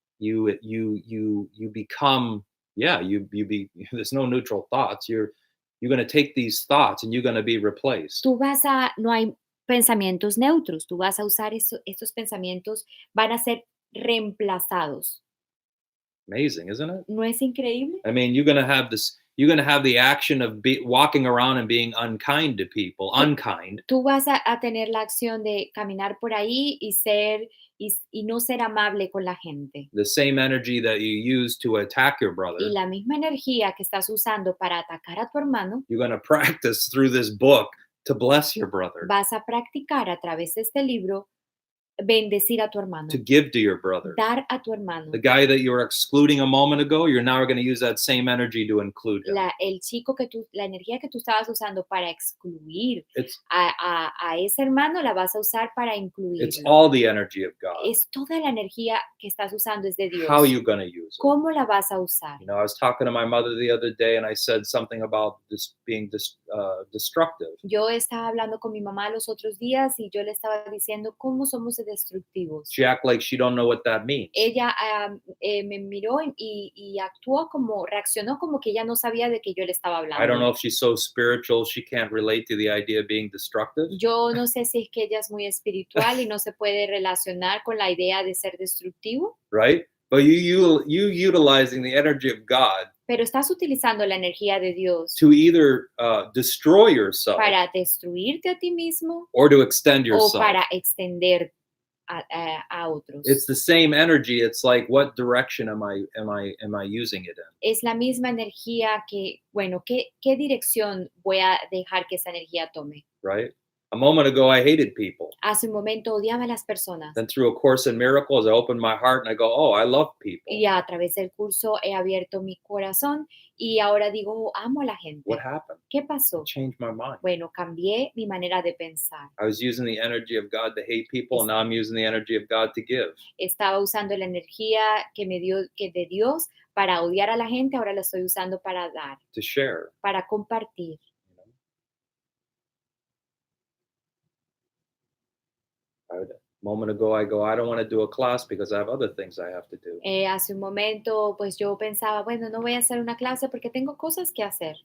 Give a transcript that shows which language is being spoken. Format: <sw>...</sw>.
<en>You become, there's no neutral thoughts. You're going to take these thoughts and you're going to be replaced.</en> <es>No hay pensamientos neutros. Tú vas a usar estos pensamientos, van a ser reemplazados.</es> <en>Amazing, isn't it?</en> <es>¿No es increíble?</es> <en>I mean, you're going to have the action of walking around and being unkind to people, unkind.</en> <es>Tú vas a tener la acción de caminar por ahí y no ser amable con la gente.</es> <en>The same energy that you use to attack your brother,</en> <es>Y la misma energía que estás usando para atacar a tu hermano,</es> <en>you're going to practice through this book to bless your brother.</en> <es>vas a practicar a través de este libro bendecir a tu hermano,</es> <en>to give to your brother.</en> <es>dar a tu hermano.</es> <en>The guy that you were excluding a moment ago, you're now going to use that same energy to include him.</en> <es>El chico la energía que tú estabas usando para excluir</es> <en>It's</en> <es>a ese hermano, la vas a usar para</es> <en>it's</en> <es>incluirlo.</es> <en>all the energy of God.</en> <es>Es toda la energía que estás usando es de Dios.</es> <en>How are you going to use it?</en> <es>¿Cómo la vas a usar?</es> <en>You know, I was talking to my mother the other day, and I said something about this being destructive.</en> <es>Yo estaba hablando con mi mamá los otros días y yo le estaba diciendo cómo somos destructivos.</es> <en>She acted like she don't know what that means.</en> <es>Ella me miró y actuó reaccionó como que ella no sabía de que yo le estaba hablando.</es> <en>I don't know if she's so spiritual she can't relate to the idea of being destructive.</en> <es>Yo no sé si es que ella es muy espiritual y no se puede relacionar con la idea de ser destructivo.</es> <en>Right? But you utilizing the energy of God</en> <es>Pero estás utilizando la energía de Dios</es> <en>to either destroy yourself</en> <es>para destruirte a ti mismo</es> <en>or to extend</en> <es>o</es> <en>yourself.</en> <es>para extender a otros.</es> <en>It's the same energy. It's like, what direction am I using it in?</en> <es>Es la misma energía que, bueno, ¿qué dirección voy a dejar que esa energía tome?</es> <en>Right? A moment ago, I hated people.</en> <es>Hace un momento odiaba a las personas.</es> <en>Then through A Course in Miracles, I opened my heart and I go, oh, I love people.</en> <es>Y a través del curso he abierto mi corazón y ahora digo, amo a la gente.</es> <en>What happened?</en> <es>¿Qué pasó?</es> <en>It changed my mind.</en> <es>Bueno, cambié mi manera de pensar.</es> <en>I was using the energy of God to hate people, and now I'm using the energy of God to give.</en> <es>Estaba usando la energía que de Dios para odiar a la gente, ahora la estoy usando para dar,</es> <en>To share.</en> <es>para compartir.</es> <en>A moment ago, I go, I don't want to do a class because I have other things I have to do.</en> <es>Hace un momento, pues yo pensaba, bueno, no voy a hacer una clase porque tengo cosas que hacer</es>